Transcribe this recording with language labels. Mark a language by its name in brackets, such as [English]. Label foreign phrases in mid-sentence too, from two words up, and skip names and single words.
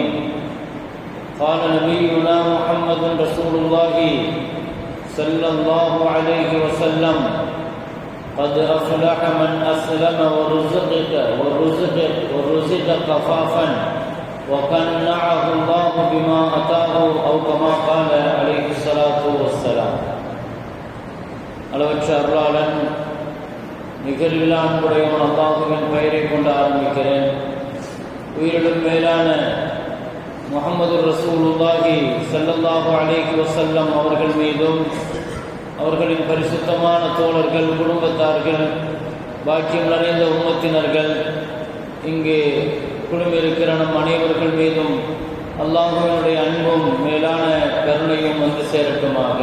[Arabic] قال نبينا محمد رسول الله صلى الله عليه وسلم: قد أفلح من أسلم ورزق كفافا وقنعه الله بما أتاه أو كما قال عليه الصلاة والسلام. [Tamil] அளவற்ற அருளாளன் நிகழ்வில்லா அன்புடையவன் அல்லாஹுவின் பெயரை கொண்டு ஆரம்பிக்கிறேன். உயிரிடும் மேலான முஹம்மது [Arabic] رسول الله صلى الله عليه وسلم [Tamil] அவர்கள் மீதும் அவர்களின் பரிசுத்தமான தோழர்கள், குடும்பத்தார்கள், பாக்கியம் நிறைந்த உம்மத்தினர்கள், இங்கே குழுமிருக்கிற நம் அனைவர்கள் மீதும் அல்லாஹுவினுடைய அன்பும் மேலான கருணையும் வந்து சேரட்டுமாக.